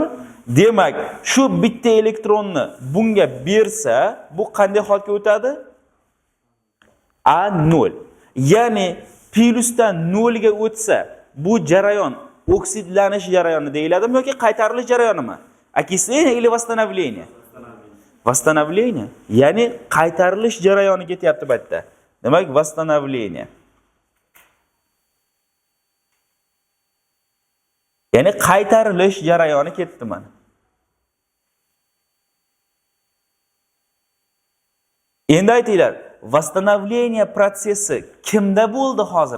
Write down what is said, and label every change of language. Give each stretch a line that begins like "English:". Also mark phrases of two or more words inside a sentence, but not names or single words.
Uzbek: Demak, shu bitta elektronni bunga bersa, bu qanday holatga o'tadi? A0. Ya'ni plusdan 0 ga o'tsa, bu jarayon oksidlanish jarayoni deyiladimi yoki qaytarilish jarayonimi?
Russian: Окисление или восстановление? Восстановление.
Uzbek: Ya'ni qaytarilish jarayoni ketyapti bu yerda.
Russian: Demak, восстановление.
Uzbek: Ya'ni qaytarilish jarayoni ketdi mana. Endi aytinglar, восстановление protsessi kimda bo'ldi hozir?